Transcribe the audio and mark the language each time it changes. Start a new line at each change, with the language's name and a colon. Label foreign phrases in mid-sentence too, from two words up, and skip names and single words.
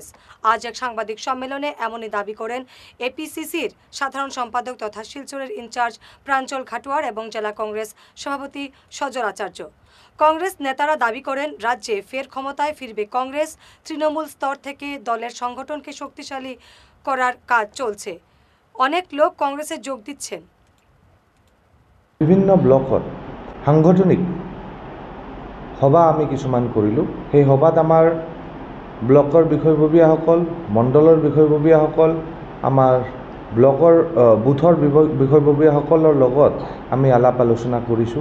Bangla: আজ এক সাংবাদিক সম্মেলনে এমনই দাবি করেন এপিসিসির সাধারণ সম্পাদক তথা শিলচরের ইনচার্জ প্রাঞ্জল খাটোয়ার এবং জেলা কংগ্রেস সভাপতি সজল আচার্য। কংগ্রেস নেতারা দাবি করেন রাজ্যে ফের ক্ষমতায় ফিরবে কংগ্রেস। তৃণমূল স্তর থেকে দলের সংগঠনকে শক্তিশালী করার কাজ চলছে। অনেক লোক কংগ্রেসে যোগ দিচ্ছেন।
Assamese: বিভিন্ন ব্লকত সাংগঠনিক সভা আমি কিছুমান কৰিলোঁ। সেই সভাত আমাৰ ব্লকৰ বিষয়ববীয়াসকল, মণ্ডলৰ বিষয়ববীয়াসকল, আমাৰ ব্লকৰ বুথৰ বিষয়ববীয়াসকলৰ লগত আমি আলাপ আলোচনা কৰিছোঁ।